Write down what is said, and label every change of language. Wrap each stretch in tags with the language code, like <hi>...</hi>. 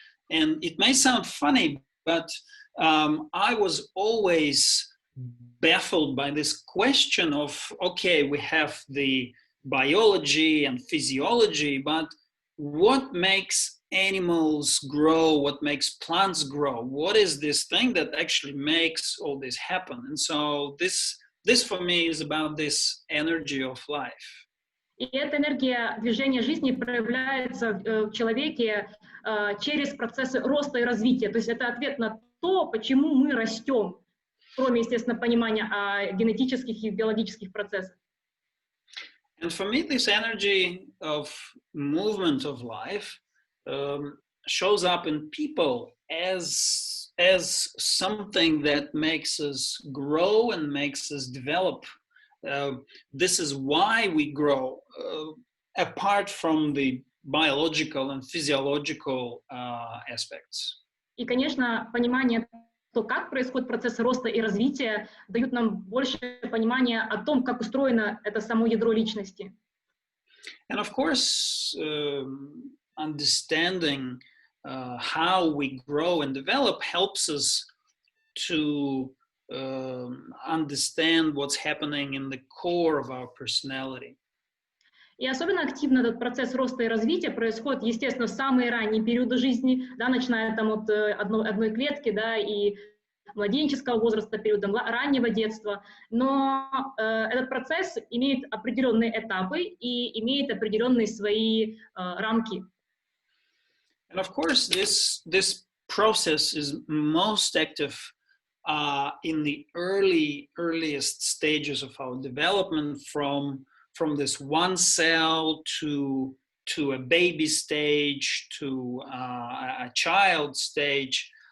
<en>And it may sound funny, but I was always baffled by this question of, okay, we have the biology and physiology, but what makes animals grow? What makes plants grow? What is this thing that actually makes all this happen? And so this for me is about this energy of life.</en> <ru>И эта энергия движения жизни проявляется в человеке через процессы роста и развития. То есть это ответ на то, почему мы растем, кроме, естественно, понимания о генетических и биологических процессах.</ru> <en>And for me, this energy of movement of life shows up in people as something that makes us grow and makes us develop. This is why we grow, apart from the biological and physiological aspects.</en> <ru>И, конечно, понимание то, как происходит процесс роста и развития, дают нам больше понимания о том, как устроено это само ядро личности.</ru> <en>And of course, understanding how we grow and develop helps us to understand what's happening in the core of our personality.</en> <ru>И особенно активно этот процесс роста и развития происходит, естественно, в самые ранние периоды жизни, да, начиная там от одной клетки, да, и младенческого возраста, периода раннего детства. Но этот процесс имеет определенные этапы и имеет определенные свои рамки.</ru> <en>And of course, this process is most active in the earliest stages of our development, from this one cell to a baby stage to a child stage.</en>